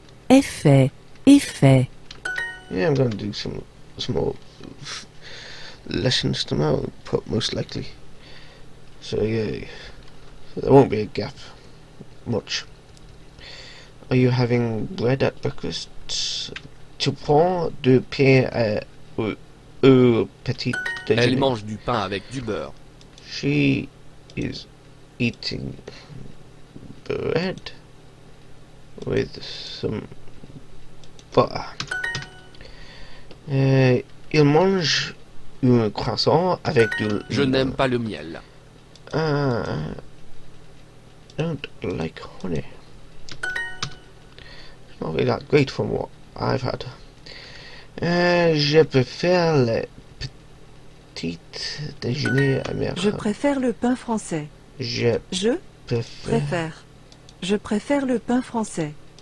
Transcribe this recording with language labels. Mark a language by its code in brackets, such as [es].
[fr] effet, effet. [en] yeah, I'm going to do some more lessons tomorrow, most likely. So yeah, so there won't be a gap much. Are you having bread at breakfast? [fr] Tu prends du pain au petit Elle déjeuner? mange du pain avec du beurre. [en] She is eating bread with some butter. [fr] Il mange un croissant avec du... Je n'aime pas le miel. [en] I don't like honey. It's not really that great from what I've had. [fr] Je préfère le petit déjeuner américain. Je préfère le pain français. Je Je préfère préfère. Je préfère le pain français.